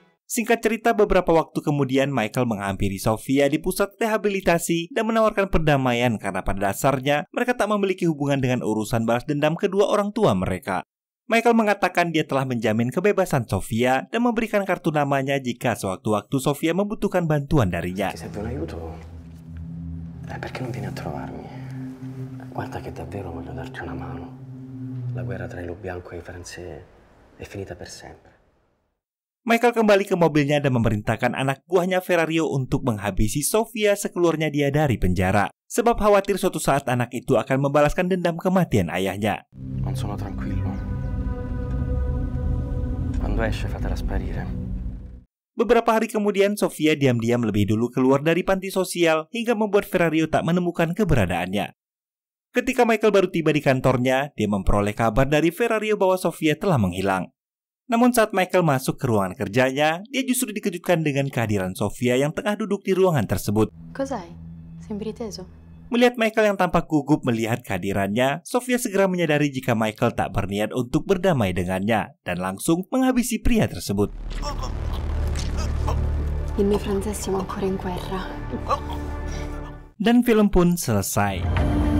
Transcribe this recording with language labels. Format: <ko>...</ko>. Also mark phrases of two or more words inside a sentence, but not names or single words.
<id>Singkat cerita, beberapa waktu kemudian Michael menghampiri Sofia di pusat rehabilitasi dan menawarkan perdamaian karena pada dasarnya mereka tak memiliki hubungan dengan urusan balas dendam kedua orang tua mereka. Michael mengatakan dia telah menjamin kebebasan Sofia dan memberikan kartu namanya jika sewaktu-waktu Sofia membutuhkan bantuan darinya.</id> <it>Se serve un aiuto, perché non vieni a trovarmi? Guarda che davvero voglio darti una mano. La guerra tra il bianco e i francesi è finita per sempre.</it> <id>Michael kembali ke mobilnya dan memerintahkan anak buahnya Ferrario untuk menghabisi Sofia sekeluarnya dia dari penjara, sebab khawatir suatu saat anak itu akan membalaskan dendam kematian ayahnya.</id> <it>Non sono tranquillo. Quando esce fatela sparire.</it> <id>Beberapa hari kemudian, Sofia diam-diam lebih dulu keluar dari panti sosial hingga membuat Ferrario tak menemukan keberadaannya. Ketika Michael baru tiba di kantornya, dia memperoleh kabar dari Ferrario bahwa Sofia telah menghilang. Namun saat Michael masuk ke ruangan kerjanya, dia justru dikejutkan dengan kehadiran Sofia yang tengah duduk di ruangan tersebut.</id> <it>Cos'hai? Sembri teso?</it> <id>Melihat Michael yang tampak gugup melihat kehadirannya, Sofia segera menyadari jika Michael tak berniat untuk berdamai dengannya dan langsung menghabisi pria tersebut.</id> <it>Il mio francese siamo ancora in guerra.</it> <id>Dan film pun selesai.</id>